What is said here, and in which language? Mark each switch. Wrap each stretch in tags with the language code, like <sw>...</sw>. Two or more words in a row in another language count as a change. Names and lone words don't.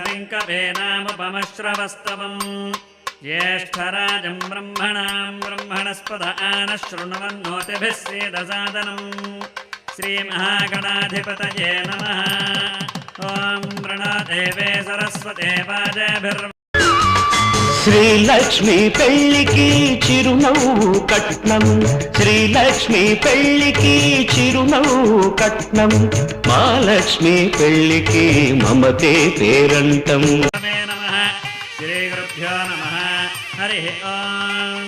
<sa>कवेनामुपमश्रवस्तवम् ज्येष्ठराजं ब्रह्मणस्पद आनः शृण्वन्नोतिभिः सीदसादनम् श्रीमहागणाधिपतये नमः। ओं प्रणदेवे सरस्वते वाजेभिर्</sa> <te>శ్రీలక్ష్మి పెళ్లికి చిరునవ్వు కట్నం, శ్రీలక్ష్మి పెళ్లికి చిరునవ్వు కట్నం, మహాలక్ష్మి పెళ్లికి మమతే పేరంటం.</te> <sa>श्री गुरुभ्यो नमः. हरि ओं.</sa>